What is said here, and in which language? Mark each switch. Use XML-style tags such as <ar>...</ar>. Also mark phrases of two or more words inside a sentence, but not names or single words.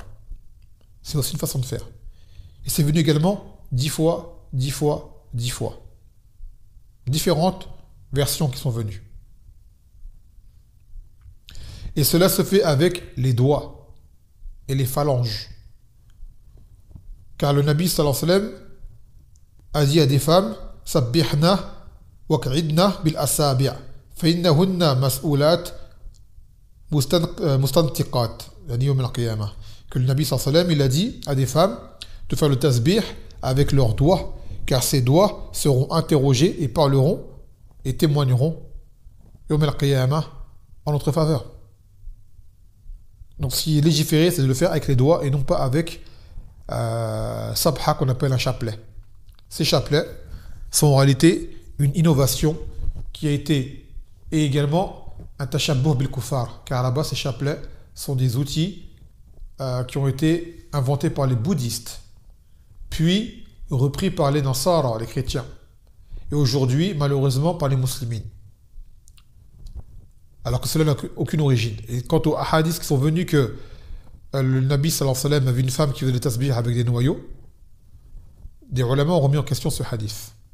<fr>C'est aussi une façon de faire. Et c'est venu également 10 fois, 10 fois, 10 fois. Différentes versions qui sont venues. Et cela se fait avec les doigts et les phalanges. Car le Nabi</fr> <ar>صلى الله عليه وسلم</ar> <fr>a dit à des femmes</fr> <ar>سبحن واعقدن بالأصابع فإنهن مسؤولات مستنطقات يعني يوم القيامة.</ar> <fr>Que le Nabi</fr> <ar>صلى الله عليه وسلم</ar> <fr>il a dit à des femmes de faire le tasbih avec leurs doigts, car ces doigts seront interrogés et parleront et témoigneront</fr> <ar>يوم القيامة</ar> <fr>en notre faveur. Donc ce qui est légiféré, c'est de le faire avec les doigts et non pas avec sabha qu'on appelle un chapelet. Ces chapelets sont en réalité une innovation qui a été et également un</fr> <ar>تشبه بالكفار,</ar> <fr>car là-bas ces chapelets sont des outils qui ont été inventés par les bouddhistes, puis repris par les Nasara, les chrétiens, et aujourd'hui malheureusement par les musulmans. Alors que cela n'a aucune origine. Et quant aux hadiths qui sont venus que le Nabi</fr> <ar>صلى الله عليه وسلم</ar> <fr>avait une femme qui faisait le tasbih avec des noyaux, des ulama ont remis en question ce hadith.</fr>